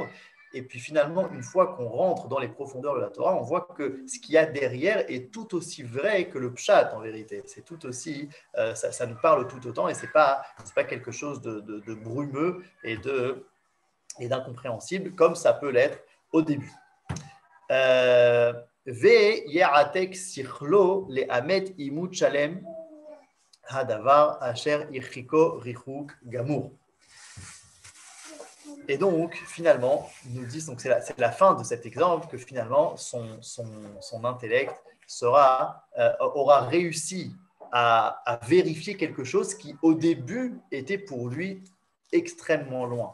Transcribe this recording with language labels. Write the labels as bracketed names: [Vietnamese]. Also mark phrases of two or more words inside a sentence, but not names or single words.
[French] Et puis finalement, une fois qu'on rentre dans les profondeurs de la Torah, on voit que ce qu'il y a derrière est tout aussi vrai que le pshat en vérité. C'est tout aussi, ça nous parle tout autant, et c'est pas quelque chose de brumeux et d'incompréhensible comme ça peut l'être au début. [Hebrew] ויעתק שכלו לאמת אימות שלם הדבר אשר ירחיקו ריחוק גמור. [French] Et donc, finalement, il nous dit, donc c'est la fin de cet exemple, que finalement, son intellect aura réussi à vérifier quelque chose qui, au début, était pour lui extrêmement loin.